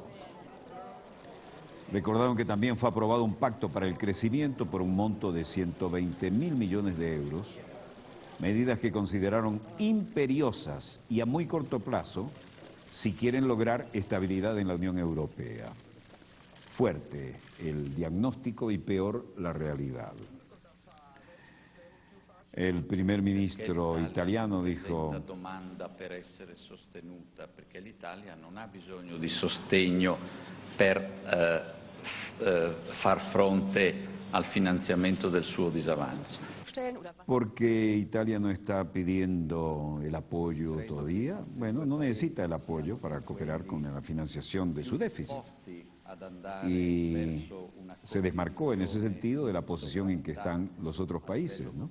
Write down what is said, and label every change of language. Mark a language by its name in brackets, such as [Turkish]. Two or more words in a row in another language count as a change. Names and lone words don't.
[Spanish] Recordaron que también fue aprobado un pacto para el crecimiento por un monto de 120.000 millones de euros, medidas que consideraron imperiosas y a muy corto plazo si quieren lograr estabilidad en la Unión Europea. Fuerte el diagnóstico y peor la realidad. El primer ministro italiano dijo: [Italian] La domanda per essere sostenuta, perché l'Italia non ha bisogno di sostegno per far fronte al finanziamento del suo disavanzo. [Spanish] Porque Italia no está pidiendo el apoyo todavía. Bueno, no necesita el apoyo para cooperar con la financiación de su déficit. Y se desmarcó en ese sentido de la posición en que están los otros países, ¿no?